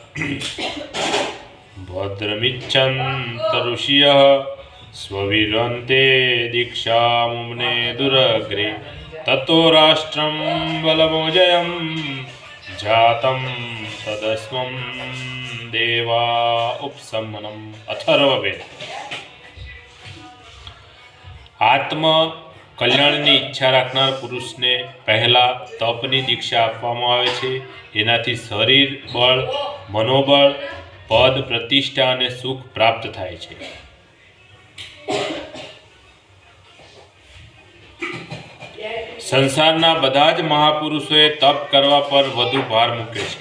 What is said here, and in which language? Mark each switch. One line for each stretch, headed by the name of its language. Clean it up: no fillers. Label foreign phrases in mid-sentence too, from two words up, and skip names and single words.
Sanskrit: भद्रमिच्छन्त ऋषयः स्वविरन्ते दीक्षामुम्ने दुरग्रे ततो राष्ट्रं बलमोजयं जातं तदस्मं देवा उपसमनम।
Gujarati: अथर्ववेद। आत्म कल्याणની ઈચ્છા રાખનાર પુરુષને પહેલા તપની દીક્ષા આપવામાં આવે છે। એનાથી શરીર બળ, મનોબળ, પદ, પ્રતિષ્ઠા અને સુખ પ્રાપ્ત થાય છે। સંસારના બધા જ મહાપુરુષોએ તપ કરવા પર વધુ ભાર મૂક્યો છે।